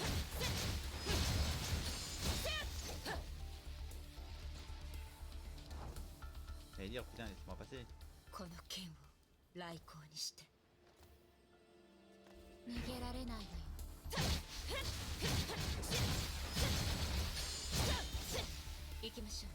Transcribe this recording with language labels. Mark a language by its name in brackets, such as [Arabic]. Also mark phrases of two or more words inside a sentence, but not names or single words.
[French] J'allais dire, putain, laisse-moi passer. [Japanese] この剣を雷光にして逃げられないのよ。行きましょう。